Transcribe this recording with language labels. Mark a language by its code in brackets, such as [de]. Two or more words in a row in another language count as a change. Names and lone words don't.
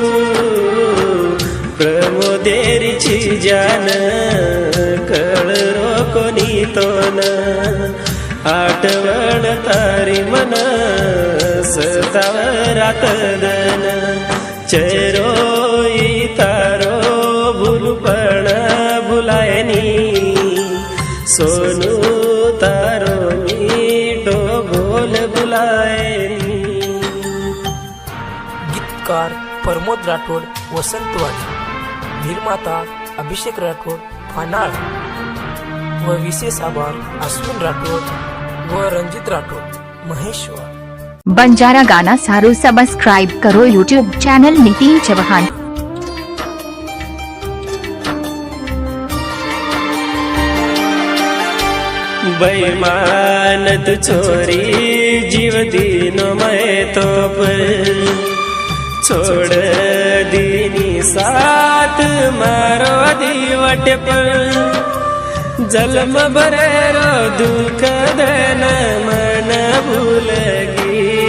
[lmn] प्रमोदेरी जान कळरो कोनी तो न आठवण तारी मन सतावरात दन चेहरो तारो भूलपण भुलायनी सोनू तारो मीठो बोल भुलायनी। [mr] गीतकार प्रमोद राठोड वसंतवाडी, निर्माता अभिषेक राठोड फानाळ व विशेष आभार अश्विन राठोड व रंजित राठोड महेश्वर। [gu] બંજારા ગાના સારું સબસ્ક્રાઇબ કરો [en] YouTube channel [gu] નીતિન ચૌહાણ। [lmn] बेईमानत छोरी जीव दीनो मैं तो छोड़ दीनी साथ मारो दीवट पर जलम बरेरो दुख देन मन भूलगी